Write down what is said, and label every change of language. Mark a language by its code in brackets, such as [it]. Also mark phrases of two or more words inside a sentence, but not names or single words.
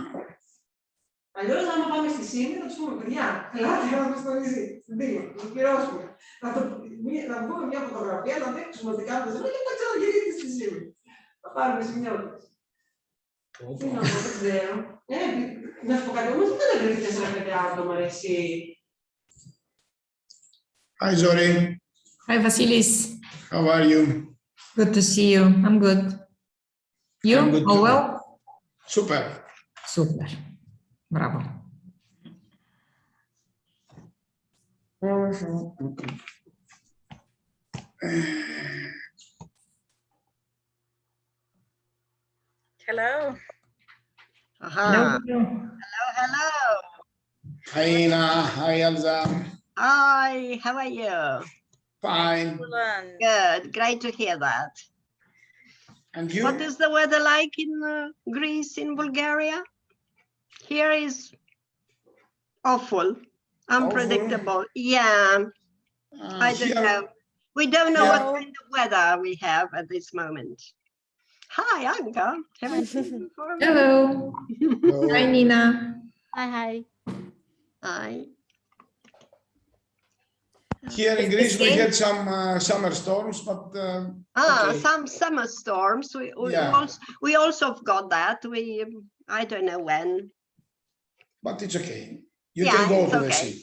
[el] Αλλιώς, άμα πάμε στη ΣΥΜΗ, θα τους πούμε, παιδιά, ελάτε να μας το νησί, στην Τίγμα, να το πληρώσουμε. Να βγούμε μια φωτογραφία, να δείξουμε ότι κάνουμε ζωή και να ξαναγυρίσουμε στη ΣΥΜΗ. Θα πάρουμε σημειώτες. Τι να πω, δεν ξέρω. Να σου πω κάτι, όμως δεν βρήκε 4-5 άτομα, εσύ. [en] Hi, Zori. Hi, Vasilis. How are you? Good to see you. I'm good. You? I'm good All too. well? Super. Super. Bravo. Hello. Hello. Hello. Hi, Ina. Hi, Elsa. Hi, how are you? Fine. Good, great to hear that. And you? What is the weather like in Greece, in Bulgaria? Here is awful, unpredictable. Yeah, I don't know. We don't know what kind of weather we have at this moment. Hi, Anka. Haven't seen you before. Hello. Hello. Hi, Nina. Hi. Hi. Here in Greece, we had some summer storms, but okay. Some summer storms. We also got that. I don't know when. But it's okay. You can go to the sea.